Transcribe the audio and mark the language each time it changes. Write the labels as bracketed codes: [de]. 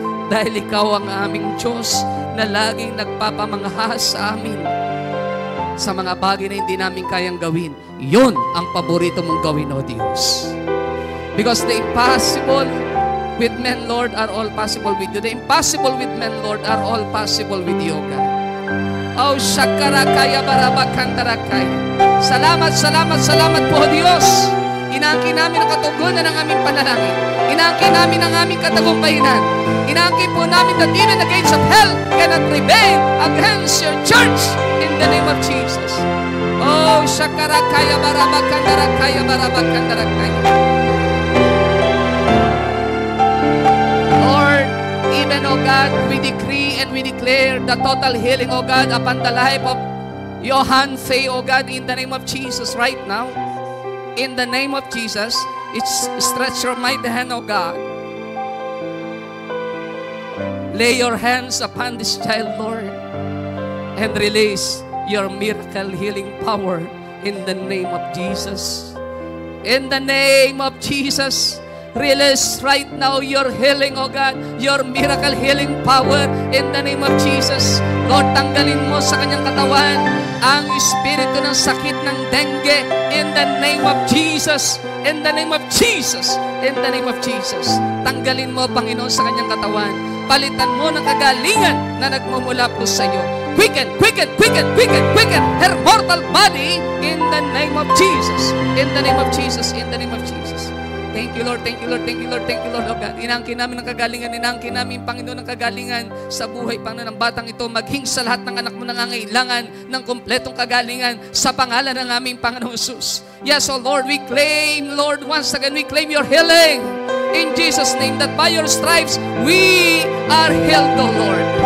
[tl] Dahil Ikaw ang aming Diyos na laging nagpapamangha sa amin sa mga bagay na hindi namin kayang gawin. Yun ang paborito mong gawin, O Diyos. [en] Because the impossible with men, Lord, are all possible with you. The impossible with men, Lord, are all possible with you, God. Oh, Shakarakaya Barabakandarakaya. [tl] Salamat, salamat, salamat po, Diyos. Inaangkin namin ang katugunan ng aming panalangin. Inaangkin namin ang aming katagumpayinan. Inaangkin po namin [en] that even the gates of hell cannot prevail against your church in the name of Jesus. Oh, Shakarakaya Barabakandarakaya Barabakandarakaya. Lord, even, O God, we decree and we declare the total healing, O God, upon the life of Johan Faye, O God, in the name of Jesus right now. In the name of Jesus, stretch your mighty hand, O God. Lay your hands upon this child, Lord, and release your miracle healing power in the name of Jesus. In the name of Jesus, release right now your healing, O God, your miracle healing power in the name of Jesus. [tl] Lord, tanggalin mo sa kanyang katawan ang espiritu ng sakit ng dengue [en] in the name of Jesus. In the name of Jesus. In the name of Jesus. [tl] Tanggalin mo, Panginoon, sa kanyang katawan. Palitan mo ng kagalingan na nagmumula po sa iyo. [en] Quicken, quicken, quicken, quicken, quicken her mortal body in the name of Jesus. In the name of Jesus. In the name of Jesus. Thank you, Lord. Thank you, Lord. Thank you, Lord. Thank you, Lord, oh God. [tl] Inaangkin namin ng kagalingan. Inaangkin namin, Panginoon, ng kagalingan sa buhay, Panginoon, ng batang ito. Maging sa lahat ng anak mo nangangailangan ng kumpletong kagalingan sa pangalan ng aming Panginoon Jesus. [en] Yes, oh Lord, we claim, Lord, once again, we claim your healing. In Jesus' name, that by your stripes, we are healed, oh Lord.